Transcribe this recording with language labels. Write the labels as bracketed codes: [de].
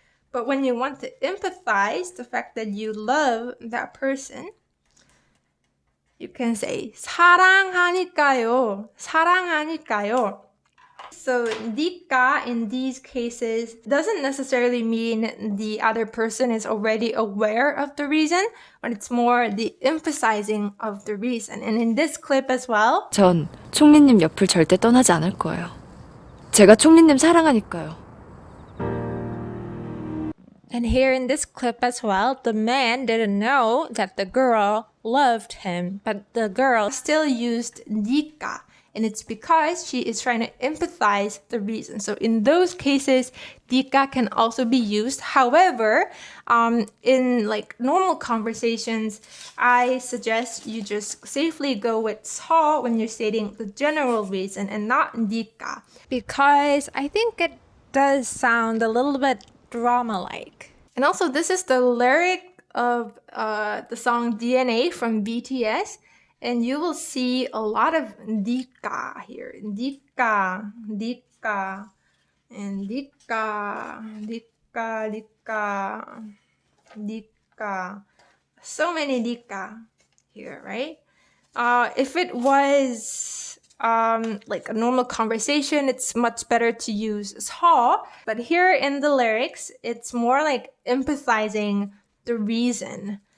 [en] But when you want to empathize the fact that you love that person, you can say 사랑하니까요. [ko] 사랑하니까요. [en] So 니까 in these cases doesn't necessarily mean the other person is already aware of the reason, but it's more the emphasizing of the reason. And in this clip as well, [ko] 전 총리님 옆을 절대 떠나지 않을 거예요. 제가 총리님 사랑하니까요. [en] and here in this clip as well, the man didn't know that the girl loved him, but the girl still used 니까. And it's because she is trying to empathize the reason. So in those cases, 니까 can also be used. However, in like normal conversations, I suggest you just safely go with 서 when you're stating the general reason and not 니까. Because I think it does sound a little bit drama-like. And also, this is the lyric of the song DNA from BTS. And you will see a lot of 니까 here. [ko] 니까, 니까, and 니까, 니까, 니까, 니까. [en] So many 니까 here, right? If it was like a normal conversation, it's much better to use 서. But here in the lyrics, it's more like empathizing the reason.